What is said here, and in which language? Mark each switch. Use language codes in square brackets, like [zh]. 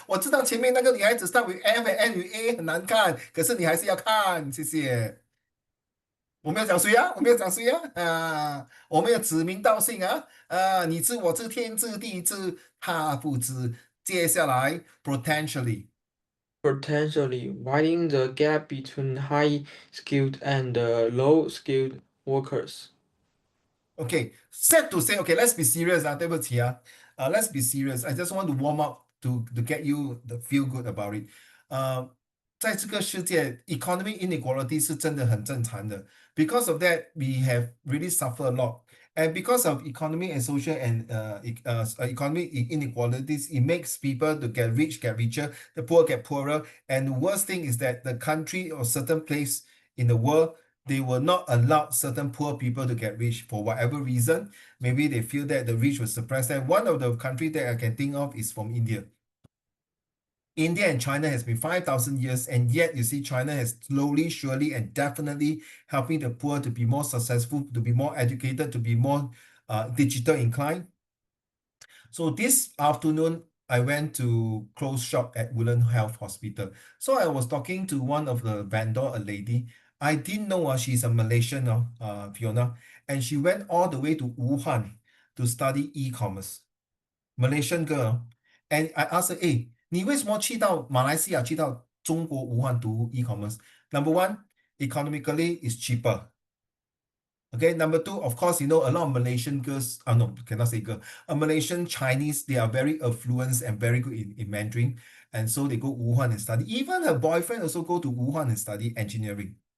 [zh] 我知道前面那个女孩子 [en] start with F and end with A [zh] 很难看，可是你还是要看，谢谢。我没有讲谁啊，我没有讲谁啊，我没有指名道姓啊，你知我知天知地知，他不知。接下来 potentially。 [en] potentially widening the gap between high skilled and low skilled workers. Okay, sad to say, okay, let's be serious 啊， [zh] 对不起啊 [en] let's be serious. I just want to warm up to get you the feel good about it. [zh] 在这个世界， [en] economic inequality [zh] 是真的很正常的。 [en] Because of that, we have really suffered a lot. And because of economic and social and economic inequalities, it makes people to get rich get richer, the poor get poorer. And the worst thing is that the country or certain place in the world they will not allow certain poor people to get rich for whatever reason. Maybe they feel that the rich will suppress them. One of the countries that I can think of is from India. India and China has been 5,000 years, and yet you see China has slowly, surely, and definitely helping the poor to be more successful, to be more educated, to be more digital inclined. So this afternoon, I went to close shop at Woodland Health Hospital. So I was talking to one of the vendor, a lady. I didn't know she's a Malaysian, Fiona, and she went all the way to Wuhan to study e-commerce. Malaysian girl. And I asked her, hey, [zh] 你为什么去到马来西亚，去到中国武汉读 e-commerce? [en] Number one, economically is cheaper. Okay, number two, of course, a lot of Malaysian girls, no, cannot say girl, Malaysian Chinese, they are very affluent and very good in Mandarin. And so they go Wuhan and study. Even her boyfriend also go to Wuhan and study engineering.